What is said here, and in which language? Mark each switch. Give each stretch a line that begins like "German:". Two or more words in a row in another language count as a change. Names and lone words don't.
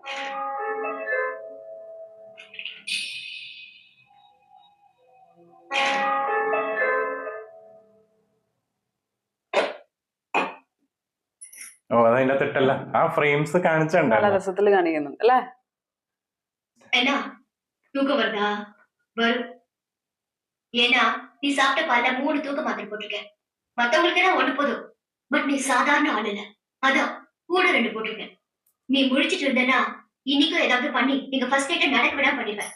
Malayalam: അതതിന്റെ തെറ്റല്ല, ആ ഫ്രെയിംസ് കാണിച്ചുണ്ട്. നല്ല രസത്തിൽ കാണിക്കുന്നുണ്ട് അല്ലേ?
Tamil: என்ன தூக்கம் வருதா? வரும். ஏன்னா நீ சாப்பிட்ட பால 3 தூக்க மாத்திரை போட்டிருக்க. மத்தவங்களுக்கு என்ன ஒண்ணு போதும். பட் நீ சாதாரண ஆள் இல்ல. அதான் கூட 2 போட்டிருக்கேன். நீ முழிச்சிட்டு இருந்தனா இன்னைக்கும் ஏதாவது பண்ணி நீங்க
English: first night
Tamil: நடக்க விடாம பண்ணிப்பேன்.